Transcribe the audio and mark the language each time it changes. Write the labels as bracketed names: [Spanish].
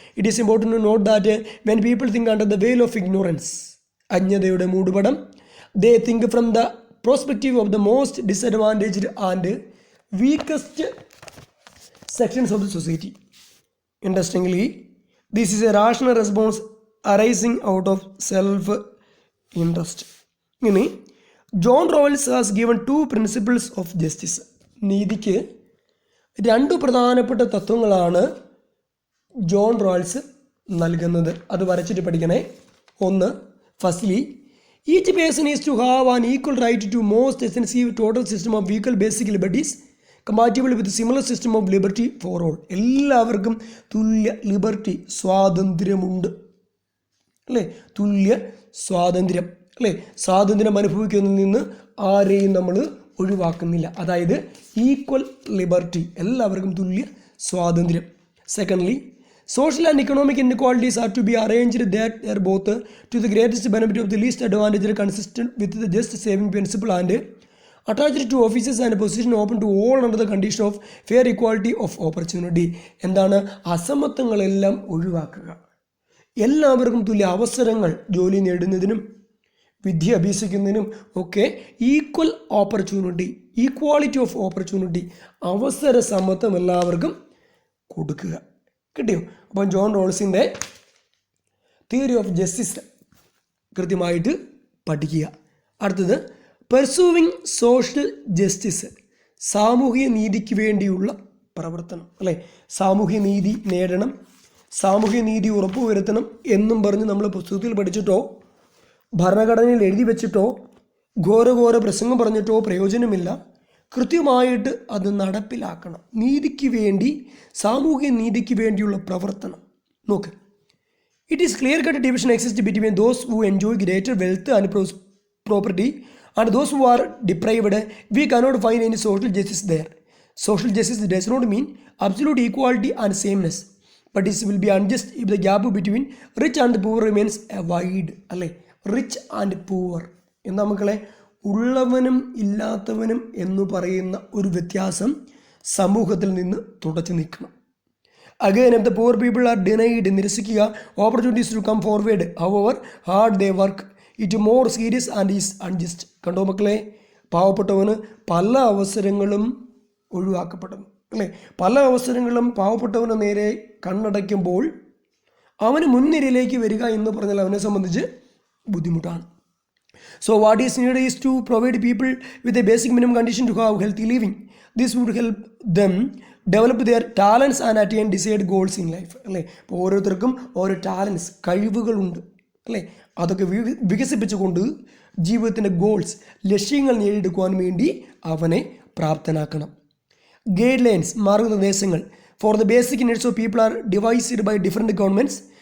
[English] It is important to note that when people think under the veil of ignorance, അജ്ഞതയുടെ മൂടുപടം, they think from the perspective of the most disadvantaged and weakest sections of the society. Interestingly, this is a rational response arising out of self-interest. ഇനി John Rawls has given 2 principles of justice. [Malayalam] നീതിക്ക് 2 പ്രധാനപ്പെട്ട തത്വങ്ങളാണ് John Rolls നൽകുന്നത്. അത് വരച്ചിട്ട് പഠിക്കണേ. [English] 1, firstly, each person is to have an equal right to most extensive total system of equal basic liberties compatible with similar system of liberty for all. [Malayalam] എല്ലാവർക്കും തുല്യ liberty, സ്വാതന്ത്ര്യമുണ്ട്, അല്ലേ? തുല്യ സ്വാതന്ത്ര്യം, അല്ലേ? സ്വാതന്ത്ര്യം അനുഭവിക്കുന്നതിൽ നിന്ന് ആരെയും നമ്മൾ ഒഴിവാക്കുന്നില്ല. അതായത് ഈക്വൽ ലിബർട്ടി, എല്ലാവർക്കും തുല്യ സ്വാതന്ത്ര്യം. [English] Secondly, social and economic inequalities are to be arranged that they are both to the greatest benefit of the least advantaged, consistent with the just saving principle, and attached to offices and position open to all under the condition of fair equality of opportunity. [Malayalam] എന്താണ്? അസമത്വങ്ങളെല്ലാം ഒഴിവാക്കുക, എല്ലാവർക്കും തുല്യ അവസരങ്ങൾ, ജോലി നേടുന്നതിനും വിദ്യ അഭ്യസിക്കുന്നതിനും ഒക്കെ equal opportunity, equality of opportunity, അവസര സമത്വം എല്ലാവർക്കും കൊടുക്കുക. കിട്ടിയോ? അപ്പം ജോൺ റോൾസിൻ്റെ തിയറി ഓഫ് ജസ്റ്റിസ് കൃത്യമായിട്ട് പഠിക്കുക. അടുത്തത് പെർസൂവിങ് സോഷ്യൽ ജസ്റ്റിസ്, സാമൂഹിക നീതിക്ക് വേണ്ടിയുള്ള പ്രവർത്തനം, അല്ലേ? സാമൂഹ്യ നീതി നേടണം, സാമൂഹ്യ നീതി ഉറപ്പുവരുത്തണം എന്നും പറഞ്ഞ് നമ്മൾ പുസ്തകത്തിൽ പഠിച്ചിട്ടോ ഭരണഘടനയിൽ എഴുതി വെച്ചിട്ടോ ഘോര പ്രസംഗം പറഞ്ഞിട്ടോ പ്രയോജനമില്ല. കൃത്യമായിട്ട് അത് നടപ്പിലാക്കണം. നീതിക്ക് വേണ്ടി, സാമൂഹ്യ നീതിക്ക് വേണ്ടിയുള്ള പ്രവർത്തനം. [English] നോക്ക്, it is clear cut division exist between those who enjoy greater wealth and property and those who are deprived. We cannot find any social justice there. Social justice does not mean absolute equality and sameness, but it will be unjust if the gap between rich and poor remains wide. [Malayalam] അല്ലേ? Rich and poor എന്ന മക്കളെ, ഉള്ളവനും ഇല്ലാത്തവനും എന്ന് പറയുന്ന ഒരു വ്യത്യാസം സമൂഹത്തിൽ നിന്ന് തുടച്ചു നീക്കണം. [English] Again, if the poor people are denied, നിരസിക്കുക, opportunities to come forward, however hard they work, it is more serious and is unjust. [Malayalam] കണ്ടോ മക്കളെ, പാവപ്പെട്ടവന് പല അവസരങ്ങളും ഒഴിവാക്കപ്പെടുന്നു, അല്ലേ? പല അവസരങ്ങളും പാവപ്പെട്ടവന് നേരെ കണ്ണടയ്ക്കുമ്പോൾ അവന് മുൻനിരയിലേക്ക് വരിക എന്ന് പറഞ്ഞാൽ അവനെ സംബന്ധിച്ച് ബുദ്ധിമുട്ടാണ്. [English] So what is needed is to provide people with a basic minimum condition to have healthy living. This would help them develop their talents and attain desired goals in life. [Malayalam] അല്ലേ? ഇപ്പോൾ ഓരോരുത്തർക്കും ഓരോ ടാലൻസ്, കഴിവുകളുണ്ട്, അല്ലേ? അതൊക്കെ വികസിപ്പിച്ചുകൊണ്ട് ജീവിതത്തിൻ്റെ goals, ലക്ഷ്യങ്ങൾ നേടിയെടുക്കുവാൻ വേണ്ടി അവനെ പ്രാപ്തനാക്കണം. [English] Guidelines, മാർഗനിർദ്ദേശങ്ങൾ for the basic needs of people are devised by different governments.